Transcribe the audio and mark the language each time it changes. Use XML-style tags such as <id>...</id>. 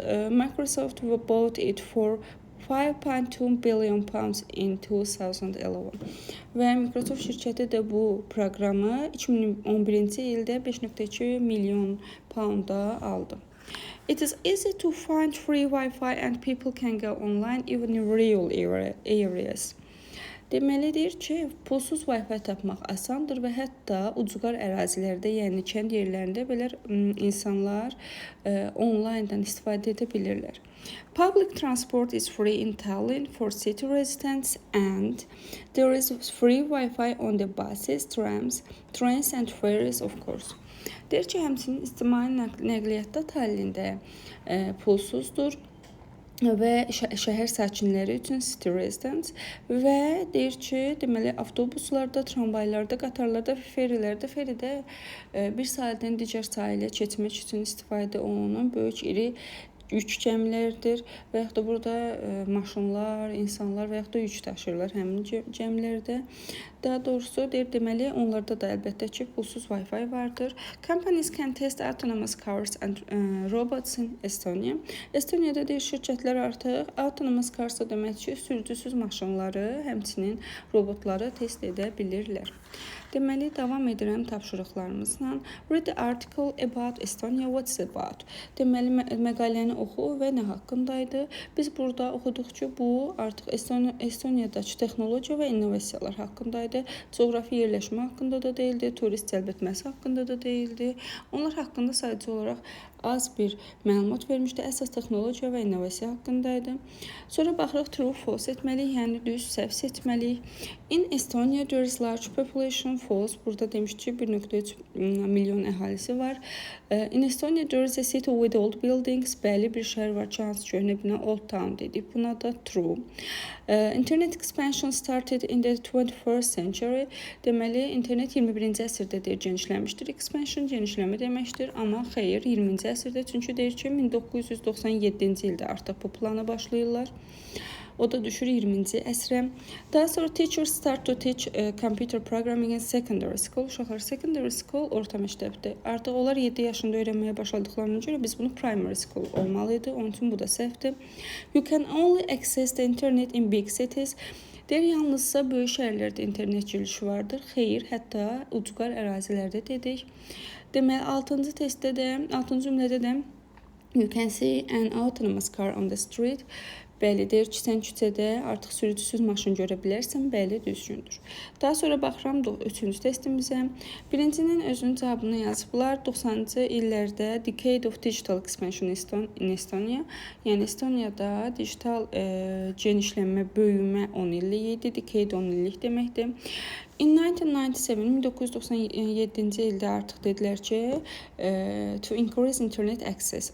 <en>Microsoft bought it for 5.2 billion pounds in 2011.</en> <az>Və Microsoft şirkəti də bu proqramı 2011-ci ildə 5.2 milyon pounda aldı.</az> <en>It is easy to find free Wi-Fi and people can go online even in rural areas.</en> <az>Deməli, deyir ki, pulsuz Wi-Fi tapmaq asandır və hətta ucqar ərazilərdə, yəni kənd yerlərində belə insanlar onlayndan istifadə edə bilirlər.</az> <en>Public transport is free in Tallinn for city residents and there is free Wi-Fi on the buses, trams, trains and ferries of course.</en> <az>Deyir ki, həmçinin ictimai nəqliyyatda Tallində pulsuzdur və şəhər sakinləri üçün</az> <en>city residents</en> <az>və deyir ki, deməli avtobuslarda, tramvaylarda, qatarlarda və feridə bir sahildən digər sahilə keçmək üçün istifadə olunan böyük iri yük gəmilərdir və yaxud da burada maşınlar, insanlar və yaxud da yük daşıyırlar həmin gəmilərdə. Daha doğrusu deyir, deməli onlarda da əlbəttə ki, pulsuz Wi-Fi vardır.</az> <en>Companies can test autonomous cars and robots in Estonia.</en> <az>Estoniyada deyir, şirkətlər artıq</az> <en>autonomous cars</en> <az>demək ki, sürücüsüz maşınları, həmçinin robotları test edə bilirlər. Deməli, davam edirəm tapşırıqlarımızla.</az> <en>Read the article about Estonia, what's it about?</en> <az>Deməli, məqaləni oxu və nə haqqındaydı? Biz burada oxuduq ki, bu artıq Estoniyadakı texnologiya və innovasiyalar haqqındaydı. Coğrafi yerləşmə haqqında da deyildi, turist cəlb etməsi haqqında da deyildi. Onlar haqqında sadəcə olaraq az bir məlumat vermişdi. Əsas texnologiya və innovasiya haqqındaydı. Sonra baxırıq true, false etməliyik, yəni düz, səhv seçməliyik.</az> <en>In Estonia there is large population, false.</en> <az>Burada demiş ki, 1.3 milyon əhalisi var.</az> <en>In Estonia there is a city with old buildings.</en> <az>Bəli, bir şəhər var ki, hansı köhnə bina, old town dedik. Buna da true.</az> <en>Internet expansion started in the 21st century.</en> <az>Deməli, internet 21-ci əsrdə deyir, genişləmişdir. Expansion genişləmə deməkdir, amma xeyr, 20-ci əsrdə, çünki deyir ki, 1997-ci ildə artıq bu plana başlayırlar. O da düşür 20-ci əsrə. Daha sonra</az> <en>teachers start to teach computer programming in secondary school.</en> <az>Uşaqlar secondary school orta məktəbdir. Artıq onlar 7 yaşında öyrənməyə başladıqlarına görə biz bunu primary school olmalıydı. Onun üçün bu da səhvdir. You can only access the internet in big cities. Deyir, yalnızsa böyük şəhərlərdə internet girişi vardır. Xeyr, hətta ucqar ərazilərdə dedik. Deməli, 6-cı cümlədə də</az> <en>you can see an autonomous car on the street.</en> <az>Bəli, deyir ki, sən küçədə artıq sürücüsüz maşın görə bilərsən. Bəli, düzgündür. Daha sonra baxıram 3-cü testimizə. Birincinin özünün cavabını yazıblar. 90-cı illərdə</az> <en>Decade of Digital Expansion in Estonia,</en> <az>yəni Estoniyada digital genişlənmə, böyümə 10 illik idi. Decade 10 illik deməkdir. In 1997-ci ildə artıq dedilər ki,</az> <en>to increase internet access.</en>